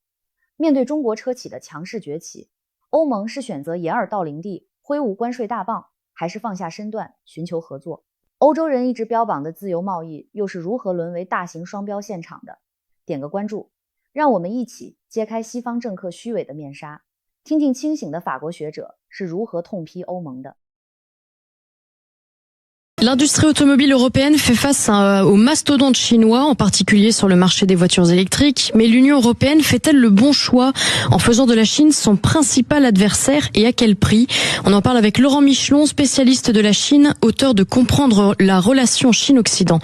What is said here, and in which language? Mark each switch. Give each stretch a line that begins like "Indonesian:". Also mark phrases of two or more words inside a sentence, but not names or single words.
Chinese: 面对中国车企的强势崛起，欧盟是选择掩耳盗铃地挥舞关税大棒，还是放下身段寻求合作？欧洲人一直标榜的自由贸易又是如何沦为大型双标现场的？点个关注，让我们一起揭开西方政客虚伪的面纱，听听清醒的法国学者是如何痛批欧盟的。
French: L'industrie automobile européenne fait face aux mastodontes chinois, en particulier sur le marché des voitures électriques. Mais l'Union européenne fait-elle le bon choix en faisant de la Chine son principal adversaire et à quel prix? On en parle avec Laurent Michelon, spécialiste de la Chine, auteur de Comprendre la relation Chine-Occident.